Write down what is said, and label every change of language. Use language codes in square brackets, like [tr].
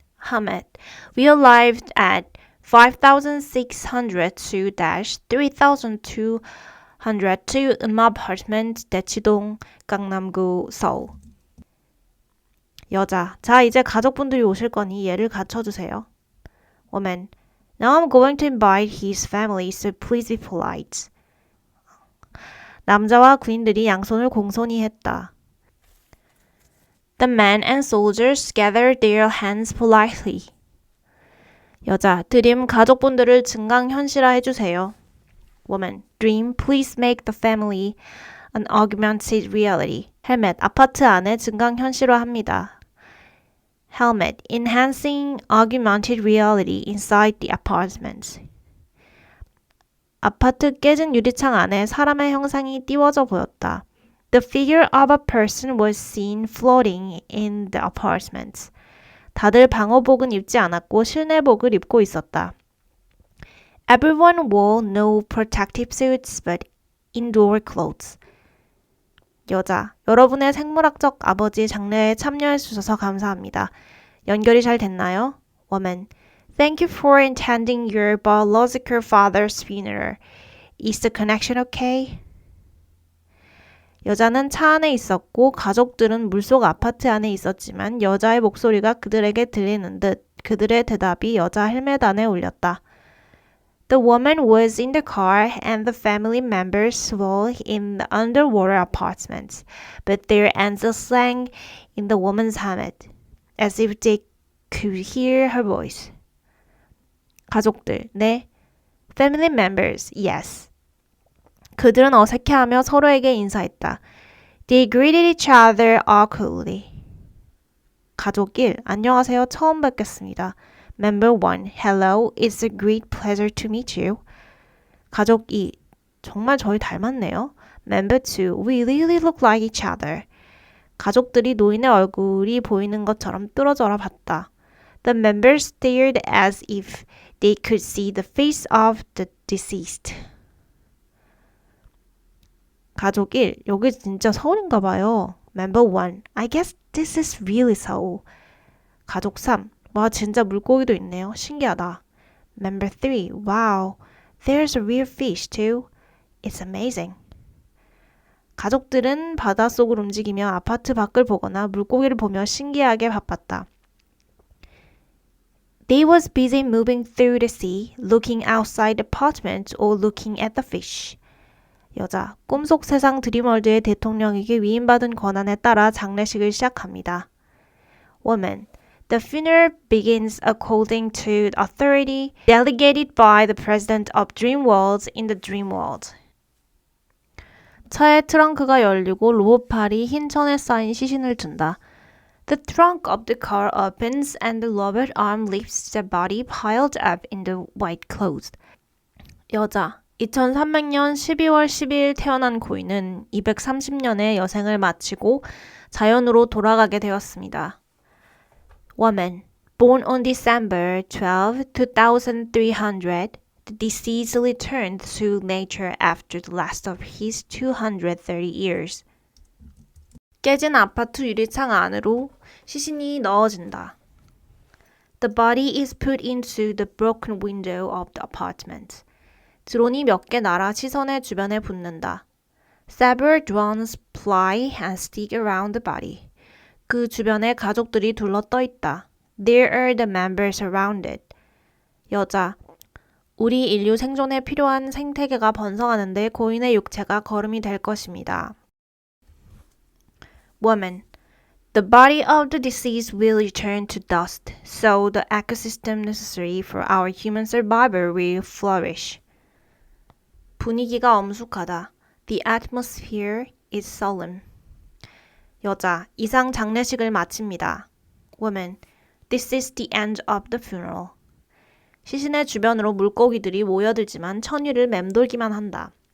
[en] Helmet, we arrived at 5602-3202 음마 apartment 대치동 강남구 서울. [ko] 여자, 자 이제 가족분들이 오실 거니 얘를 갖춰주세요. [en] Woman, now I'm going to invite his family, so please be polite. [ko] 남자와 군인들이 양손을 공손히 했다. [en] The men and soldiers gathered their hands politely. [ko] 여자, 드림 가족분들을 증강현실화 해주세요. [en] Woman, dream, please make the family an augmented reality. [ko] 헬멧, 아파트 안에 증강현실화합니다. [en] Helmet, enhancing augmented reality inside the apartment. [ko] 아파트 깨진 유리창 안에 사람의 형상이 띄워져 보였다. [en] The figure of a person was seen floating in the apartment. [ko] 다들 방호복은 입지 않았고 실내복을 입고 있었다. [en] Everyone wore no protective suits but indoor clothes. [ko] 여자, 여러분의 생물학적 아버지 장례에 참여해 주셔서 감사합니다. 연결이 잘 됐나요? [en] Woman, thank you for attending your biological father's funeral. Is the connection okay? [ko] 여자는 차 안에 있었고 가족들은 물속 아파트 안에 있었지만 여자의 목소리가 그들에게 들리는 듯 그들의 대답이 여자 헬멧 안에 울렸다. [en] The woman was in the car and the family members were in the underwater apartment, but their answers sang in the woman's helmet, as if they could hear her voice. [ko] 가족들, 네. [en] Family members, yes. [ko] 그들은 어색해하며 서로에게 인사했다. [en] They greeted each other awkwardly. [ko] 가족 1, 안녕하세요. 처음 뵙겠습니다. [en] Member 1, hello, it's a great pleasure to meet you. [ko] 가족 2, 정말 저희 닮았네요. [en] Member 2, we really look like each other. [ko] 가족들이 노인의 얼굴이 보이는 것처럼 뚫어져라 봤다. [en] The members stared as if they could see the face of the deceased. [ko] 가족 1, 여기 진짜 서울인가 봐요. [en] Member 1, I guess this is really Seoul. [ko] 가족 3, 와 진짜 물고기도 있네요. 신기하다. [en] Member 3, wow, there's a real fish too. It's amazing. [ko] 가족들은 바닷속을 움직이며 아파트 밖을 보거나 물고기를 보며 신기하게 바빴다. [en] They was busy moving through the sea, looking outside the apartment or looking at the fish. [ko] 여자, 꿈속 세상 드림월드의 대통령에게 위임받은 권한에 따라 장례식을 시작합니다. [en] Woman, the funeral begins according to authority delegated by the president of Dreamworld in the Dreamworld. [ko] 차의 트렁크가 열리고 로봇팔이 흰 천에 쌓인 시신을 든다. [en] The trunk of the car opens and the robot arm lifts the body piled up in the white clothes. [ko] 여자, 2300년 12월 12일 태어난 고인은 230년의 여생을 마치고 자연으로 돌아가게 되었습니다. [en] Woman, born on December 12, 2300, the deceased returned to nature after the last of his 230 years. [ko] 깨진 아파트 유리창 안으로 시신이 넣어진다. [en] The body is put into the broken window of the apartment. [ko] 드론이 몇 개 날아 시선의 주변에 붙는다. [en] Several drones fly and stick around the body. [ko] 그 주변에 가족들이 둘러떠 있다. [en] There are the members around it. [ko] 여자, 우리 인류 생존에 필요한 생태계가 번성하는데 고인의 육체가 거름이 될 것입니다. [en] Woman, the body of the deceased will return to dust, so the ecosystem necessary for our human survival will flourish. [ko] 분위기가 엄숙하다. [en] The atmosphere is solemn. [ko] 여자, 이상 장례식을 마칩니다. [en] Woman, this is the end of the funeral. [ko] 시신의 주변으로 물고기들이 모여들지만 천위를 맴돌기만 한다.